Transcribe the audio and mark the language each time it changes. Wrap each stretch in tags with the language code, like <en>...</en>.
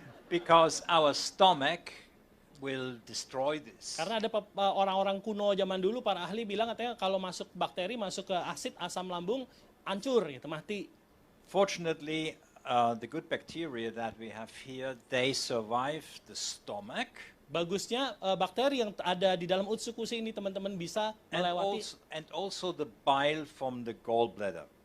<en>Because our stomach will destroy this.</en> <id>Karena ada orang-orang kuno zaman dulu, para ahli bilang katanya kalau masuk bakteri, masuk ke asam lambung, hancur gitu, mati.</id> <en>Fortunately, the good bacteria that we have here, they survive the stomach.</en> <id>Bagusnya bakteri yang ada di dalam Utsukushii ini teman-teman bisa melewati.</id> <en>And also the bile from the gallbladder.</en>